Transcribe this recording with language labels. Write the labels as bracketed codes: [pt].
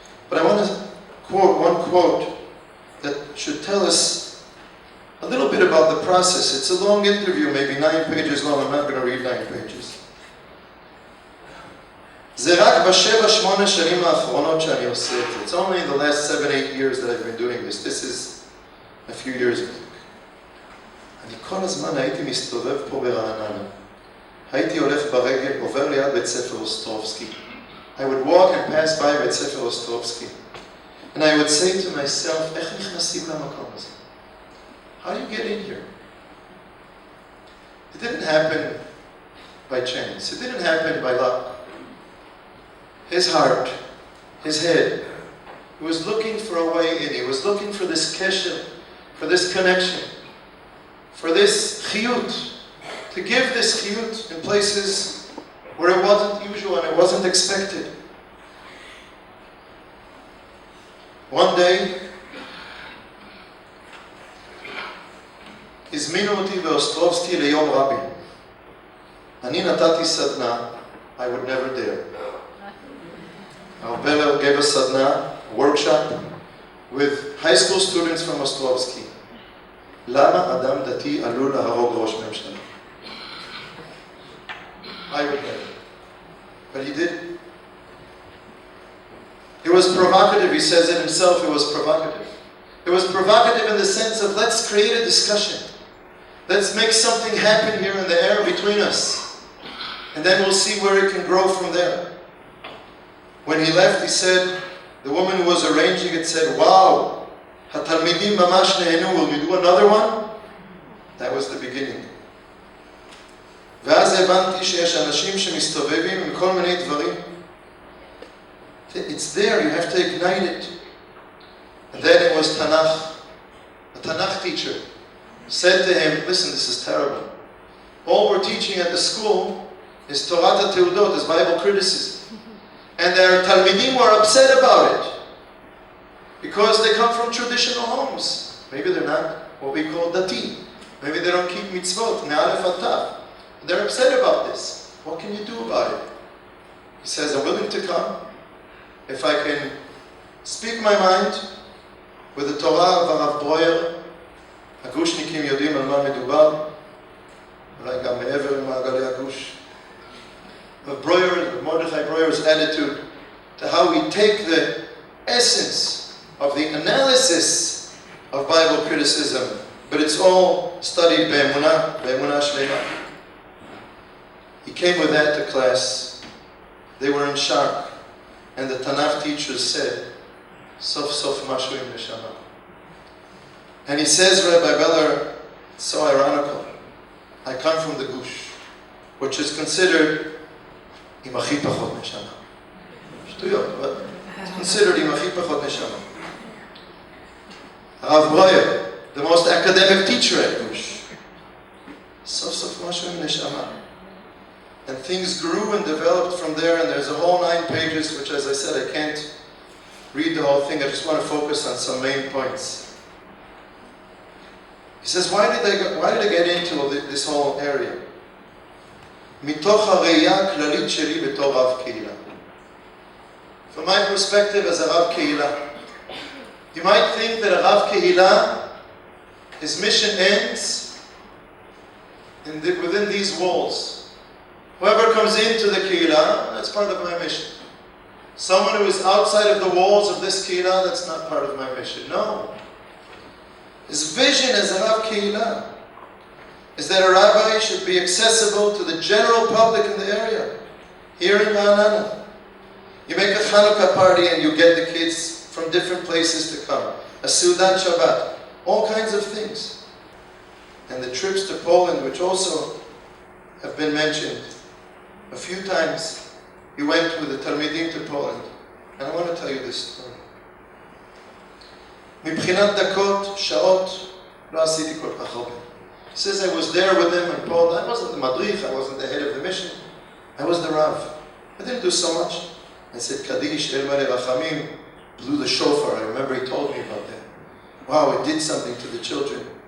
[en] But I want to quote one quote that should tell us a little bit about the process. It's a long interview, maybe 9 pages long. I'm not going to read 9 pages. [he] זה רק ב7-8 שנים האחרונות שאני עושה את זה. [en] It's only in the last 7-8 years that I've been doing this. This is a few years ago. [he] אני כל הזמן הייתי מסתובב פה ברעננה. הייתי הולך ברגל, עובר ליד בית ספר אוסטרובסקי. [en] I would walk and pass by בית ספר אוסטרובסקי. And I would say to myself, [he] איך נכנסים למקום הזה? [en] How do you get in here? It didn't happen by chance. It didn't happen by luck. His heart, his head, he was looking for a way in. He was looking for this kesher, for this connection, for this chiyut, to give this chiyut in places where it wasn't usual and it wasn't expected. One day, [he] הזמינו אותי באוסטרובסקי ליום רבי. אני נתתי סדנה, [en] I would never dare. Rabbi gave a sadna, a workshop, with high school students from Ostrovsky. [he] למה אדם דתי עלול להרוג ראש ממשלה? [en] I would never. But he did. It was provocative. He says it himself, it was provocative. It was provocative in the sense of, let's create a discussion. Let's make something happen here in the air between us. And then we'll see where it can grow from there. When he left, he said, the woman who was arranging it said, wow, [he] התלמידים ממש נהנו, [en] will you do another one? That was the beginning. [he] ואז הבנתי שיש אנשים שמסתובבים עם כל מיני דברים. [en] It's there, you have to ignite it. And then it was Tanakh. A Tanakh teacher said to him, listen, this is terrible. All we're teaching at the school is Torah Teudot, is Bible criticism. And their Talmidim were upset about it because they come from traditional homes. Maybe they're not what we call dati. Maybe they don't keep mitzvot, [he] me'alef ad tav. [en] They're upset about this. What can you do about it? He says, I'm willing to come if I can speak my mind with the Torah of Rav Breuer. [he] הגושניקים יודעים על מה מדובר, אולי גם מעבר למעגלי הגוש. [en] Of Breuer, Mordechai Breuer's attitude to how we take the essence of the analysis of Bible criticism, but it's all studied [he] be'emunah shlema. [en] He came with that to class. They were in shock, and the Tanakh teachers said, [he] "Sof sof mashu im neshama." [en] And he says, Rabbi Beller, it's so ironical. I come from the Gush, which is considered [he] עם הכי פחות נשמה. שטויות, [en] but it's considered [he] עם הכי פחות נשמה. [en] Rav Breuer, the most academic teacher at Gush. [he] סוף סוף משהו עם נשמה. [en] And things grew and developed from there, and there's a whole 9 pages, which, as I said, I can't read the whole thing. I just want to focus on some main points. He says, why did I get into this whole area? [he] מתוך הראייה הכללית שלי בתור רב קהילה. [en] From my perspective as a רב קהילה, you might think that a רב קהילה, his mission ends within these walls. Whoever comes into the קהילה, that's part of my mission. Someone who is outside of the walls of this קהילה, that's not part of my mission. No. His vision as a רב קהילה is that a rabbi should be accessible to the general public in the area. Here in Ra'anana, you make a Hanukkah party and you get the kids from different places to come. A Seudat Shabbat, all kinds of things. And the trips to Poland, which also have been mentioned a few times, you went with the Talmidim to Poland. And I want to tell you this story. [he] מבחינת דקות, שעות, לא עשיתי כל כך הרבה. [en] He says I was there with them in Poland. I wasn't the madrich, I wasn't the head of the mission. I was the Rav. I didn't do so much. I said Kaddish, El Mele Rachamim, blew the shofar. I remember he told me about that. Wow, it did something to the children.